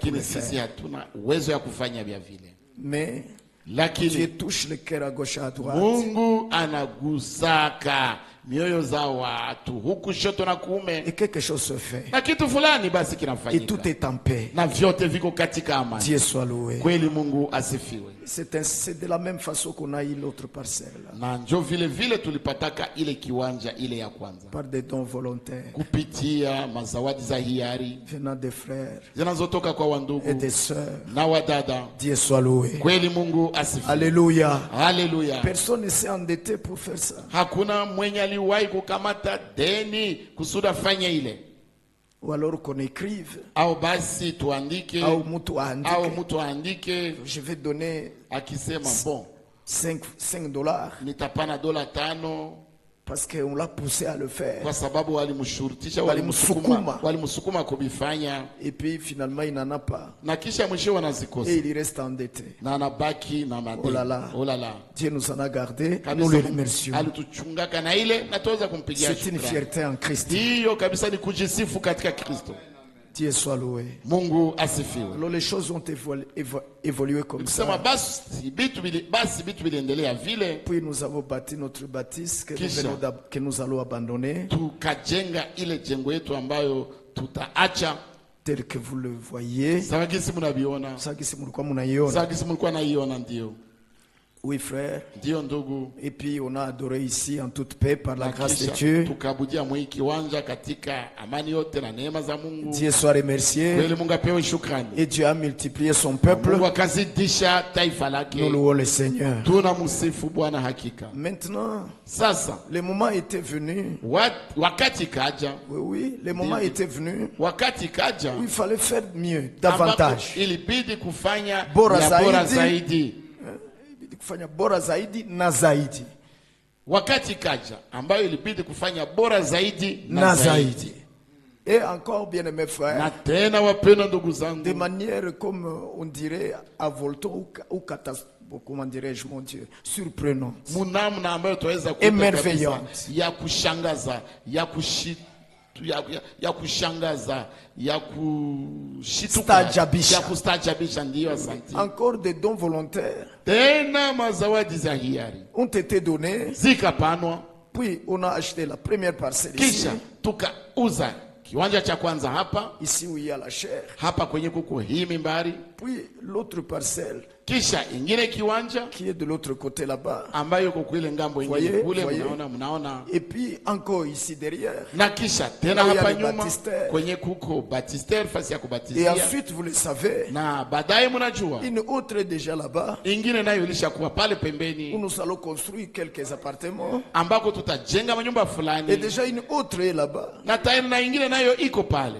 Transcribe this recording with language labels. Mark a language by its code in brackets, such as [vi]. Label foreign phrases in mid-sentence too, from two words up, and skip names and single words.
[sw] lakini [fr] le [sw] sisi [fr] faire. [sw] hatuna uwezo ya kufanya vya vile. [fr] Mais Dieu [sw] Lakini [fr] touche le cœur à gauche et à droite. [sw] Mungu anagusaka mioyo za watu huku shoto na kuume, [fr] Et quelque chose se fait. [sw] na kitu fulani basi [fr] Et tout [sw] kinafanyika, [fr] est en paix. [sw] na vyote viko katika amani. [fr] Dieu soit loué. [sw] Kweli Mungu asifiwe. [fr] C'est de la même façon qu'on a eu l'autre parcelle. [sw] Na njo vile vile tulipataka ile kiwanja ile ya kwanza [fr] Par des dons volontaires [sw] kupitia mazawadi za hiari [fr] venant des frères [sw] zinazotoka kwa [fr] et [sw] wandugu [fr] des sœurs. [sw] na wadada. [fr] Dieu soit loué. [sw] Kweli Mungu asifiwe. [fr] Alléluia. [sw] Haleluya. [fr] Personne ne s'est endetté pour faire ça. [sw] Hakuna mwenye aliwahi kukamata deni kusudi afanye ile, [fr] Ou alors qu'on écrive, [sw] au basi tuandike, au mtu au aandike, mtu aandike [fr] je vais donner [sw] akisema bon, [fr] 5 dollars [sw] nitapana $5 [fr] parce qu'on l'a poussé à le faire. [sw] kwa sababu walimshurutisha, Walimsukuma. walimsukuma kubifanya, [fr] Et puis finalement, il n'en a pas. [sw] na kisha mwisho wanazikosa [fr] Et il reste endetté. [sw] na anabaki na madeni. [fr] Oh là là. Oh là là. Dieu nous en a gardé. [sw] Kabisa [fr] Nous le [sw] Mungu [fr] remercions. [sw] alituchungaka na ile, na tuweza kumpigia [fr] C'est une [sw] shukrani. [fr] fierté en Christ. [sw] Hiyo kabisa ni kujisifu katika Kristo. [fr] Dieu soit loué. [sw] Mungu asifiwe. [fr] Alors les choses ont évolué comme [sw] Kusema [fr] ça. [sw] basi vitu viliendelea vile, [fr] Puis nous avons bâti notre bâtisse [sw] Kisha. [fr] que nous allons abandonner, [sw] tukajenga ile jengo yetu ambayo tutaacha. [fr] tel que vous le voyez. [sw] Sawa gisi mnaviona, [fr] Ça qui c'est [sw] mulikuwa mnaiona. sawa gisi mlikuwa naiona. Ndio, [fr] Oui frère. [sw] ndio ndugu. [fr] Et puis on a adoré ici en toute paix par la [sw] Na [fr] grâce de [sw] kisha [fr] Dieu. [sw] tukabudia mwa hii kiwanja katika amani yote na neema za Mungu. [fr] Dieu soit remercié. [sw] Kweli Mungu apewe shukrani. [fr] Et Dieu a multiplié son peuple. [sw] Mungu akazidisha taifa lake. [fr] Nous louons le Seigneur. [sw] Tunamsifu Bwana hakika. [fr] Maintenant, [sw] Sasa [fr] le moment était venu. [sw] wakati kaja, [fr] Oui, oui, le moment était venu [sw] wakati kaja [fr] où il fallait faire mieux, [sw] ambapo [fr] davantage. [sw] ilibidi kufanya Bora ya bora zaidi. zaidi. Kufanya bora zaidi na zaidi. Wakati kaja ambayo ilibidi kufanya bora zaidi Na zaidi. [fr] Et encore, bien-aimés [sw] Na [fr] frères, [sw] tena wapendwa ndugu [fr] de [sw] zangu, [fr] manière comme on dirait à volton ou comment dirais-je, mon Dieu, surprenant. [sw] munamna ambayo tunaweza kuita [fr] Emerveillante. [sw] kabisa ya kushangaza, ya ya kushangaza, ya kushituka, Staajabisha. ya kustaajabisha. Ndiyo, asante. [fr] Encore des dons volontaires [sw] Tena mazawadi za hiari [fr] ont été donnés. [sw] zikapanwa, [fr] Puis on a acheté la première parcelle ici. [sw] kisha tukauza kiwanja cha kwanza hapa [fr] Ici où il y a la chair. [sw] hapa kwenye kuko hii mimbari, [fr] Puis l'autre parcelle [sw] kisha ingine kiwanja [fr] qui est de l'autre côté là-bas. [sw] ambayo iko kule ngambo ingine [fr] Voyez, [sw] kule, [fr] voyez. [sw] mnaona. [fr] Et puis encore ici derrière. [sw] Na kisha tena [fr] Là où il y a [sw] hapa [fr] les [sw] nyuma [fr] baptistères. [sw] kwenye kuko baptistère, fasi ya [fr] Et [sw] kubatizia, [fr] ensuite, vous le savez, [sw] na baadaye mnajua [fr] une autre est déjà là-bas [sw] ingine nayo ilishakuwa pale [fr] où [sw] pembeni [fr] nous allons construire quelques appartements. [sw] ambako tutajenga manyumba [fr] Et [sw] fulani, [fr] déjà une autre est là-bas, [sw] na tayari na ingine nayo iko pale,